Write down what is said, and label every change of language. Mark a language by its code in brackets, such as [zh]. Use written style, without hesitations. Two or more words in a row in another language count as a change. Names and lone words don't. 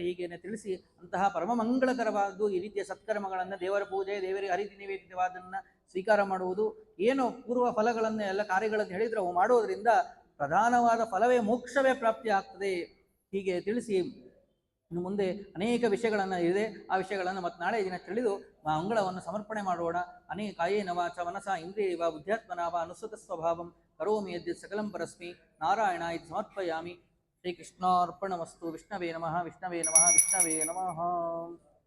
[kn] ಹೀಗೇನೆ ತಿಳಿಸಿ ಅಂತಹ ಪರಮ ಮಂಗಳಕರವಾದ್ದು ಈ ರೀತಿಯ ಸತ್ಕರ್ಮಗಳನ್ನು, ದೇವರ ಪೂಜೆ, ದೇವರಿಗೆ ಹರಿತಿ ನಿವೇದಿತವಾದನ್ನು ಸ್ವೀಕಾರ ಮಾಡುವುದು, ಏನು ಪೂರ್ವ ಫಲಗಳನ್ನು ಎಲ್ಲ ಕಾರ್ಯಗಳನ್ನು ಹೇಳಿದರೆ ಅವು ಮಾಡುವುದರಿಂದ ಪ್ರಧಾನವಾದ ಫಲವೇ ಮೋಕ್ಷವೇ ಪ್ರಾಪ್ತಿ ಆಗ್ತದೆ. ಹೀಗೆ ತಿಳಿಸಿ ಇನ್ನು ಮುಂದೆ ಅನೇಕ ವಿಷಯಗಳನ್ನು ಇದೆ. ಆ ವಿಷಯಗಳನ್ನು ಮತ್ತೆ ನಾಳೆ ದಿನ ತಿಳಿದು ಮಂಗಳವನ್ನು ಸಮರ್ಪಣೆ ಮಾಡೋಣ. [sa] ಕಾಯೇನ ವಾಚ ಮನಸಾ ಇಂದ್ರಿಯೈವ ಬುದ್ಧ್ಯಾತ್ಮನಾ ವಾ ಅನುಸೃತ ಸ್ವಭಾವಂ ಕರೋಮಿ ಯದ್ಯತ್ ಸಕಲಂ ಪರಸ್ಮೈ ನಾರಾಯಣಾಯ ಸಮರ್ಪಯಾಮಿ. ಶ್ರೀಕೃಷ್ಣಾರ್ಪಣಮಸ್ತು. ವಿಷ್ಣವೇ ನಮಃ, ವಿಷ್ಣವೇ ನಮಃ, ವಿಷ್ಣವೇ ನಮಃ.